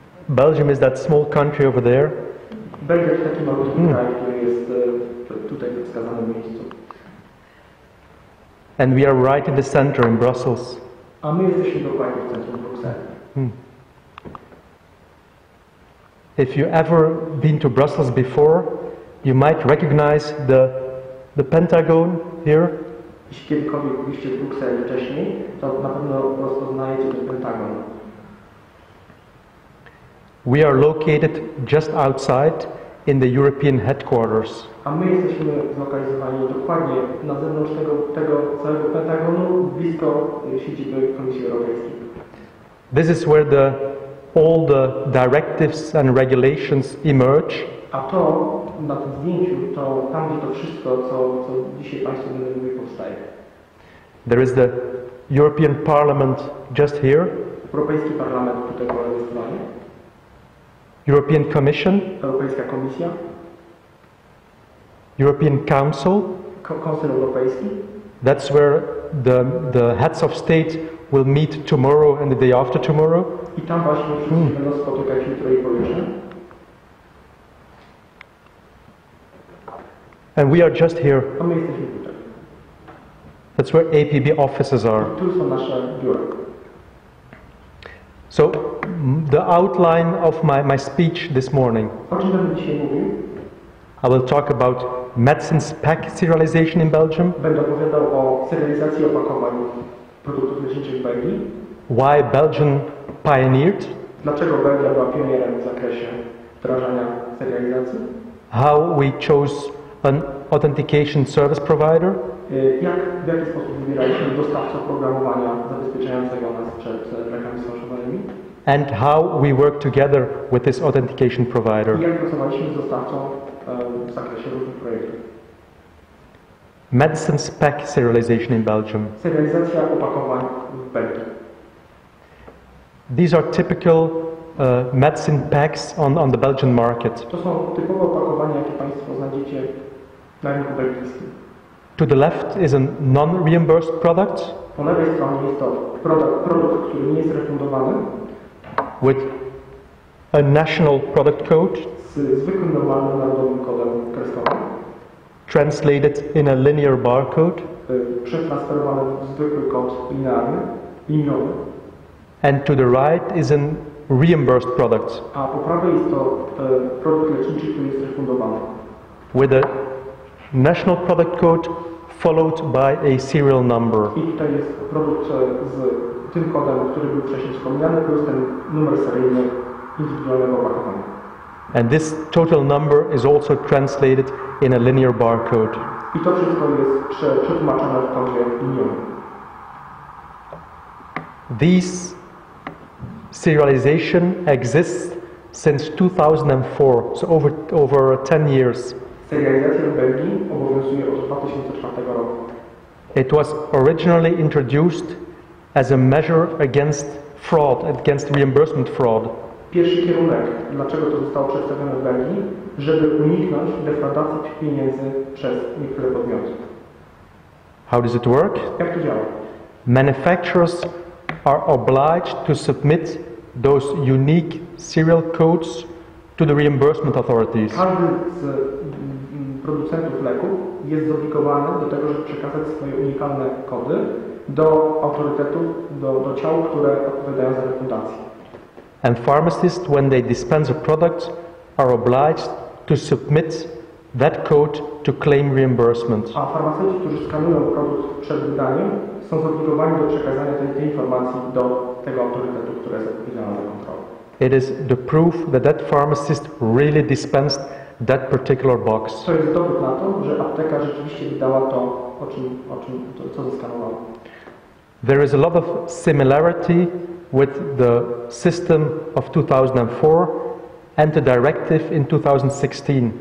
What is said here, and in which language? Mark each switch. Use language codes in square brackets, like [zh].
[en] Belgium is that small country over there, [pl] Belgia to taki malutki kraj, który jest tutaj w wskazanym miejscu. [en] and we are right in the center in Brussels. [pl] A my jesteśmy dokładnie w centrum Brukseli. [en] If you ever been to Brussels before, you might recognize the Pentagon here. [pl] Jeśli kiedykolwiek byliście w Brukseli wcześniej, to na pewno rozpoznajecie ten Pentagon. [en] We are located just outside in the European headquarters. [pl] A my jesteśmy zlokalizowani dokładnie na zewnątrz tego całego Pentagonu, blisko siedziby Komisji Europejskiej. [en] This is where all the directives and regulations emerge. [pl] A to na tym zdjęciu, to tam, gdzie to wszystko, co dzisiaj Państwu będę mówił, powstaje. [en] There is the European Parliament just here. [pl] Europejski Parlament tutaj po lewej stronie. [en] European Commission. [pl] Europejska Komisja. [en] European Council. [pl] Koncil Europejski. [en] That's where the heads of state will meet tomorrow and the day after tomorrow. [pl] I tam właśnie wszyscy będą spotykać jutro i pojutrze. [en] And we are just here. [pl] A my jesteśmy tutaj. [en] That's where APB offices are. [pl] Tu są nasze biura. [en] So, the outline of my speech this morning. [pl] O czym będę dzisiaj mówił? [en] I will talk about medicines pack serialization in Belgium. [pl] Będę opowiadał o serializacji opakowań produktów leczniczych w Belgii. [en] Why Belgium pioneered. [pl] Dlaczego Belgia była pionierem w zakresie wdrażania serializacji? [en] How we chose an authentication service provider. [pl] W jaki sposób wybieraliśmy dostawcę oprogramowania zabezpieczającego nas przed lekami sfałszowanymi? [en] And how we work together with this authentication provider. [pl] I jak pracowaliśmy z dostawcą w zakresie różnych projektów. [en] Medicines pack serialization in Belgium. [pl] Serializacja opakowań w Belgii. [en] These are typical medicine packs on the Belgian market. [pl] To są typowe opakowania, jakie Państwo znajdziecie na rynku belgijskim. [en] To the left is a non-reimbursed product. [pl] Po lewej stronie jest to produkt, który nie jest refundowany. [en] With a national product code. [pl] Z zwykłym, normalnym, narodowym kodem kreskowym. [en] Translated in a linear barcode. [pl] Przetransferowany w zwykły kod linearny, liniowy. [en] And to the right is a reimbursed product. [pl] A po prawej jest to produkt leczniczy, który jest refundowany. [en] With a national product code followed by a serial number. [pl] I tutaj jest produkt z tym kodem, który był wcześniej wspomniany, plus ten numer seryjny indywidualnego opakowania. [en] And this total number is also translated in a linear barcode. [pl] I to wszystko jest przetłumaczone w kodzie liniowym. [en] These serialization exists since 2004, so over 10 years. [pl] Serializacja w Belgii obowiązuje od 2004 roku. [en] It was originally introduced as a measure against fraud, against reimbursement fraud. [pl] Pierwszy kierunek, dlaczego to zostało przedstawione w Belgii, żeby uniknąć defraudacji pieniędzy przez niektóre podmioty. [en] How does it work? [pl] Jak to działa? [en] Manufacturers are obliged to submit those unique serial codes to the reimbursement authorities. [pl] Każdy z producentów leków jest zobligowany do tego, żeby przekazać swoje unikalne kody do autorytetów, do ciał, które odpowiadają za refundację. [en] And pharmacists, when they dispense a product, are obliged to submit that code to claim reimbursement. [pl] A farmaceuci, którzy skanują produkt przed wydaniem, są zobligowani do przekazania tej informacji do tego autorytetu, który jest odpowiedzialny za kontrolę. [en] It is the proof that that pharmacist really dispensed that particular box. [pl] To jest dowód na to, że apteka rzeczywiście wydała to, co zeskanowała. [en] There is a lot of similarity with the system of 2004 and the directive in 2016.